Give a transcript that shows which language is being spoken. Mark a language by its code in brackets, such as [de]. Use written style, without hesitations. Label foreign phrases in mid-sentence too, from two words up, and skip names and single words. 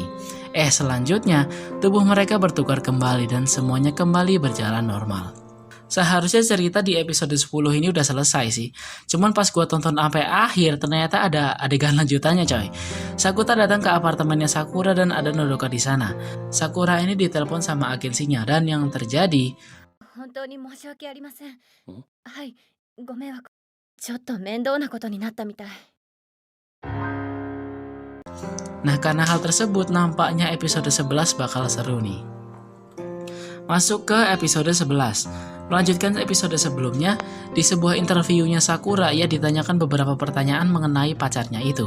[id] Selanjutnya, tubuh mereka bertukar kembali dan semuanya kembali berjalan normal. Seharusnya cerita di episode 10 ini udah selesai sih. Cuman pas gua tonton sampai akhir ternyata ada adegan lanjutannya coy. Sakura datang ke apartemennya Sakura dan ada Nodoka di sana. Sakura ini ditelepon sama agensinya dan yang terjadi [ja] 本当に申し訳ありません。はい、ご迷惑。ちょっと面倒なことになったみたい。 [id] Nah karena hal tersebut nampaknya episode 11 bakal seru nih. Masuk ke episode 11. Melanjutkan episode sebelumnya, di sebuah interviewnya Sakura ia ditanyakan beberapa pertanyaan mengenai pacarnya itu.